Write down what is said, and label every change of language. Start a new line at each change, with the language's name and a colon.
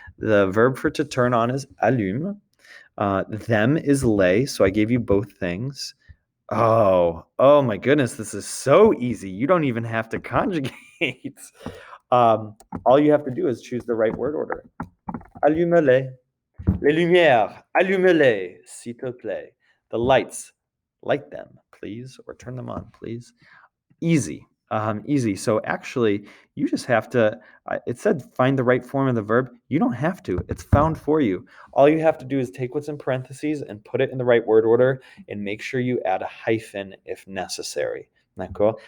English: The verb for to turn on is allume. Them is les, so I gave you both things. Oh my goodness, this is so easy. You don't even have to conjugate. All you have to do is choose the right word order.
French: Allume-les. Les lumières, allume-les, s'il te plaît.
English: The lights, light them, please, or turn them on, please. Easy, easy. So actually, you just have to, it said find the right form of the verb. You don't have to. It's found for you. All you have to do is take what's in parentheses and put it in the right word order and make sure you add a hyphen if necessary. Isn't that cool?